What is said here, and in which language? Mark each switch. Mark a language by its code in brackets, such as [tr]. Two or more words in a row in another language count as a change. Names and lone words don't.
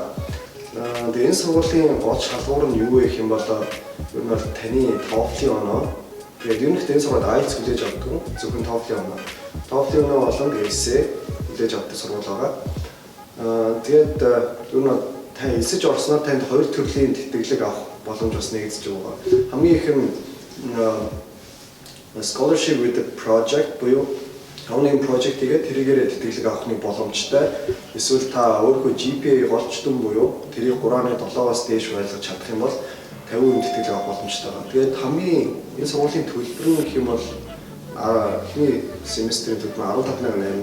[mn] Тэгээд энэ сургуулийн гол шалгуур нь юу вэ гэх юм бол ер нь таны TOEFL-ийн оноо. Тэгээд ер нь энэ сургуульд IELTS хүлээж авдаг. Зөвхөн TOEFL-ийн оноо. TOEFL-ийн оноо болон essay хүлээж авдаг сургууль байгаа. Тэгээд ер нь тань эсэж орсноор танд хоёр төрлийн тэтгэлэг авах боломж бас нэгдэж байгаа. Хамгийн их нь [en] scholarship with the project [mn] буюу тавны project тэгээд тэрийгээр тэтгэлэг авахны боломжтой. Эсвэл та өөрийнхөө GPA голчдон буюу тэрийг 3.7-аас дээш байлгаж чадах юм бол 50% тэтгэлэг авах боломжтой байна. Тэгээд хамгийн энэ сургуулийн төлбөр нь гэх юм бол эхний семестрийн төлбөр $15,800.